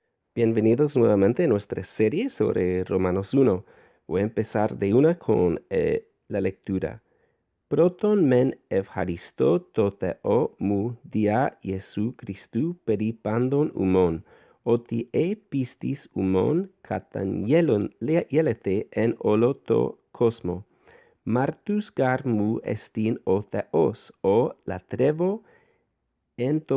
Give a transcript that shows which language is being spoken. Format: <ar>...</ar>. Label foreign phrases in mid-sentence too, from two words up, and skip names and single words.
<es>Bienvenidos nuevamente a nuestra serie sobre Romanos 1. Voy a empezar de una con la lectura.</es> <el>Πρῶτον μὲν εὐχαριστῶ τῷ θεῷ μου διὰ Ἰησοῦ Χριστοῦ περὶ πάντων ὑμῶν, ὅτι πίστις ὑμῶν καταγγέλλεται ἐν ὅλῳ τῷ κόσμῳ. Μάρτυς γάρ μου ἐστιν ὁ θεός, ᾧ λατρεύω ἐν τῷ</el>